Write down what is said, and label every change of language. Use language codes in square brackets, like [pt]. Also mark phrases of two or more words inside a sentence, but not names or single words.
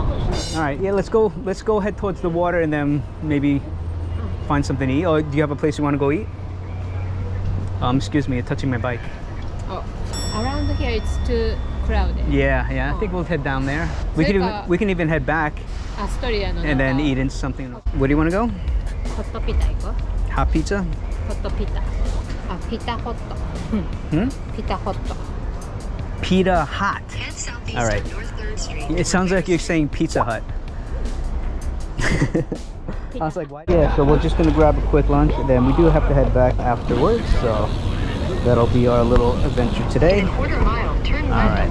[en] All right, yeah, let's go head towards the water and then maybe find something to eat. Or do you have a place you want to go eat? Excuse me, you're touching my bike. Oh, around here it's too crowded. Yeah, I think we'll head down there. We can even head back Astoria no and then eat in something. Where do you want to go? Hot pita 行こ Hot pizza? う Hot pita. Pita hot. Pita hot. Pita Hot. Head southeast All right. on North 3rd Street. It sounds like you're saying Pizza Hut. I was like, why? Yeah, so we're just gonna grab a quick lunch, and then we do have to head back afterwards. So that'll be our little adventure today. In a quarter mile, turn left right.